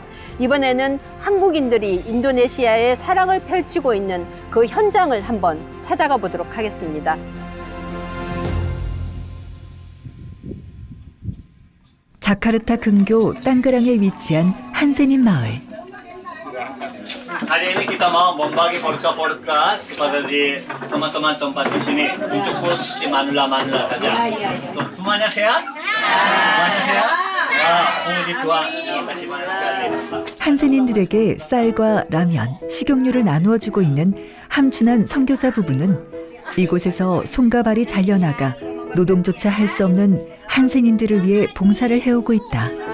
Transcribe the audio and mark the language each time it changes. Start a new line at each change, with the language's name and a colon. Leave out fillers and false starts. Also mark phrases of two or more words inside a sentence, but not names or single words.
Korean: 이번에는 한국인들이 인도네시아에 사랑을 펼치고 있는 그 현장을 한번 찾아가 보도록 하겠습니다. 자카르타 근교 땅그랑에 위치한 한센인 마을.
Indonesian: Hari ini kita mau membagi podcast kepada di teman-teman tempat di sini untuk khusus di Manula saja. Semuanya sehat? Semuanya sehat? Puji Tuhan. Terima kasih banyak sekali.
Korean: 한센인들에게 쌀과 라면, 식용유를 나누어 주고 있는 함춘한 선교사 부부는 이곳에서 손과 발이 잘려나가 노동조차 할 수 없는 한센인들을 위해 봉사를 해오고 있다.